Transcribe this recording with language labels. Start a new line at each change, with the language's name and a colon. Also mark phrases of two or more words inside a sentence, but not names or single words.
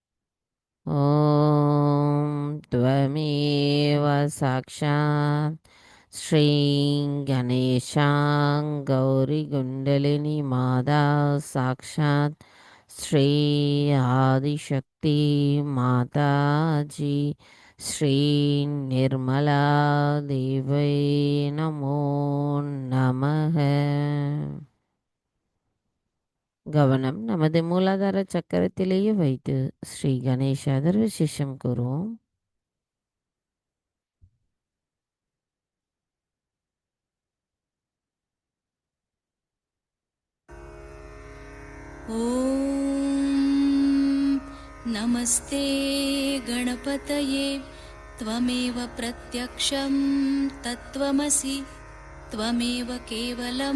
Sanskrit: ओम् त्वमेव साक्षात् श्री गणेश गौरी कुण्डलिनी माता साक्षात् श्री आदिशक्ति माताजी श्री निर्मला देवै नमो नमः.
Tamil: கவனம் நமது மூலாதார சக்கரத்திலேயே வைத்து ஸ்ரீ கணேசர் விசேஷம் கூறுவோம்.
Sanskrit: ॐ नमस्ते गणपतये त्वमेव प्रत्यक्षं तत्त्वमसि त्वमेव केवलं